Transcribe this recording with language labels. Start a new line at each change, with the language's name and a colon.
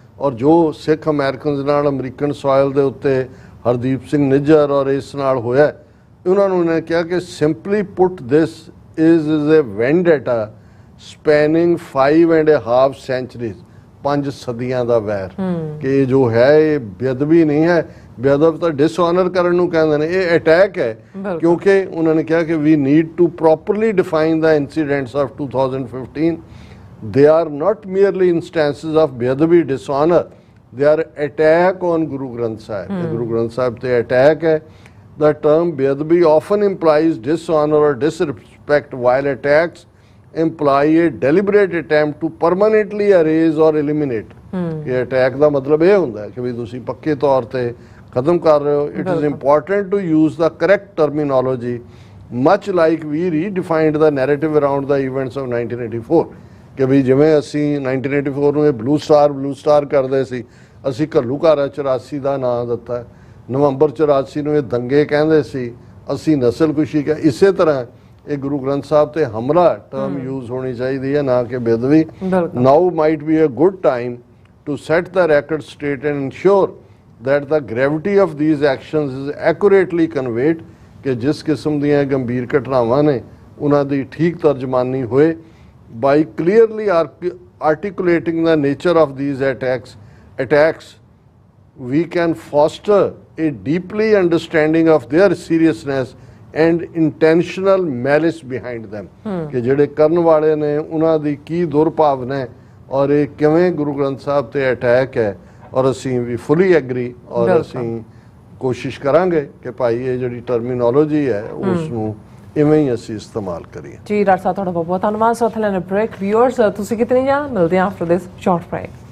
Punjabi: ਔਰ ਜੋ ਸਿੱਖ ਅਮਰੀਕਨਸ ਨਾਲ ਅਮਰੀਕਨ ਸੋਇਲ ਦੇ ਉੱਤੇ ਹਰਦੀਪ ਸਿੰਘ ਨਿੱਜਰ ਔਰ ਇਸ ਨਾਲ ਹੋਇਆ, ਉਹਨਾਂ ਨੂੰ ਇਹਨੇ ਕਿਹਾ ਕਿ
English: simply put this is a vendetta spanning 5.5 centuries,
Punjabi: 5 ਸਦੀਆਂ ਦਾ ਵੈਰ, ਕਿ ਜੋ ਹੈ ਇਹ ਬੇਅਦਬੀ ਨਹੀਂ ਹੈ। ਬੇਅਦਬ ਤਾਂ ਡਿਸਆਨਰ ਕਰਨ ਨੂੰ ਕਹਿੰਦੇ ਨੇ, ਇਹ ਅਟੈਕ ਹੈ। ਕਿਉਂਕਿ ਉਹਨਾਂ ਨੇ ਕਿਹਾ ਕਿ
English: We need to properly define the incidents of 2015. They are not merely instances of bੇਅਦਬੀ dishonor, they are attack on Guru Granth Sahib.
Punjabi: Guru Granth Sahib te attack hai.
English: The term beadbi often implies dishonor or disrespect, while attacks imply a deliberate attempt to permanently erase or eliminate.
Punjabi: ਇਹ attack ਦਾ ਮਤਲਬ ਇਹ ਹੁੰਦਾ ਹੈ ਕਿ ਵੀ ਤੁਸੀਂ ਪੱਕੇ ਤੌਰ ਤੇ ਖਤਮ ਕਰ ਰਹੇ ਹੋ।
English: It is important to use the correct terminology, much like we redefined the narrative around the events of 1984.
Punjabi: ਕਿ ਵੀ ਜਿਵੇਂ ਅਸੀਂ 1984 ਨੂੰ ਇਹ ਬਲੂ ਸਟਾਰ ਕਰਦੇ ਸੀ, ਅਸੀਂ ਘੱਲੂਘਾਰਾ 84 ਦਾ ਨਾਂ ਦਿੱਤਾ। ਨਵੰਬਰ 84 ਨੂੰ ਇਹ ਦੰਗੇ ਕਹਿੰਦੇ ਸੀ, ਅਸੀਂ ਨਸਲਕੁਸ਼ੀ ਕਹ। ਇਸੇ ਤਰ੍ਹਾਂ ਇਹ ਗੁਰੂ ਗ੍ਰੰਥ ਸਾਹਿਬ ਤੇ ਹਮਲਾ ਟਰਮ ਯੂਜ਼ ਹੋਣੀ ਚਾਹੀਦੀ ਹੈ, ਨਾ ਕਿ ਬੇਅਦਬੀ।
English: now might be a good time to set the record straight and ensure that the gravity of these actions is accurately conveyed,
Punjabi: ਕਿ ਜਿਸ ਕਿਸਮ ਦੀਆਂ ਗੰਭੀਰ ਘਟਨਾਵਾਂ ਨੇ ਉਹਨਾਂ ਦੀ ਠੀਕ ਤਰਜਮਾਨੀ ਹੋਏ।
English: By clearly articulating the nature of these attacks, we can foster a deeply understanding of their seriousness and intentional malice behind them.
Punjabi: ਕਿ ਜਿਹੜੇ ਕਰਨ ਵਾਲੇ ਨੇ ਉਹਨਾਂ ਦੀ ਕੀ ਦੁਰਭਾਵਨਾ ਹੈ ਔਰ ਇਹ ਕਿਵੇਂ ਗੁਰੂ ਗ੍ਰੰਥ ਸਾਹਿਬ ਤੇ ਅਟੈਕ ਹੈ। ਔਰ ਅਸੀਂ ਵੀ ਫੁੱਲੀ ਐਗਰੀ, ਔਰ ਅਸੀਂ ਕੋਸ਼ਿਸ਼ ਕਰਾਂਗੇ ਕਿ ਭਾਈ ਇਹ ਜਿਹੜੀ ਟਰਮੀਨੋਲੋਜੀ ਹੈ ਉਸ ਨੂੰ ਇਵੇਂ ਹੀ ਅਸੀਂ ਇਸਤੇਮਾਲ ਕਰੀਏ। ਜੀ ਡਾਕਟਰ ਸਾਹਿਬ, ਤੁਹਾਡਾ ਬਹੁਤ ਬਹੁਤ ਧੰਨਵਾਦ। ਸੋ ਲੈਣ ਬ੍ਰੇਕ। ਵਿਊਅਰਸ, ਤੁਸੀਂ ਕਿਤੇ ਨਹੀਂ ਜਾਣਾ, ਮਿਲਦੇ ਹਾਂ
English: After this short break.